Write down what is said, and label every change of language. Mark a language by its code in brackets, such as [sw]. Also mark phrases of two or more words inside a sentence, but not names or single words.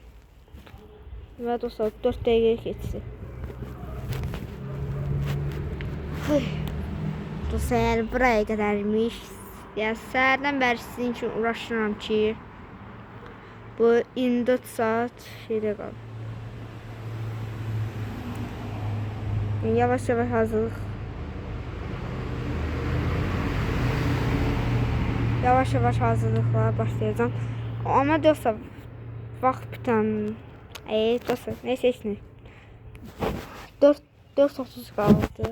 [az] Və dostlar 4 dəqiqə keçdi. Dostlar, yəni buraya qədərmiş. Yəni səhərdən bəri sizin üçün uğraşıram ki, bu 24 saat şeydə qalır. [tr] Yavaş yavaş hazırlık. Yavaş yavaş hazırlıklara başlayacağım. Ama dostlar vaxt biten. Dostlar neyse işte. 4:30 kaldı.